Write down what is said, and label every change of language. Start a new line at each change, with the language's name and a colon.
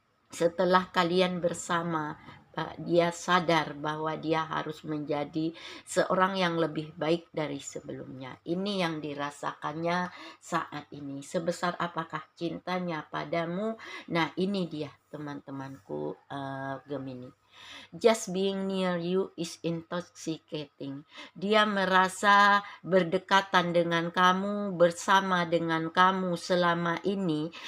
Indonesian: Setelah kalian bersama, dia sadar bahwa dia harus menjadi seorang yang lebih baik dari sebelumnya. Ini yang dirasakannya saat ini. Sebesar apakah cintanya padamu? Nah, ini dia teman-temanku Gemini.
English: Just being near you is intoxicating.
Indonesian: Dia merasa berdekatan dengan kamu, bersama dengan kamu selama ini.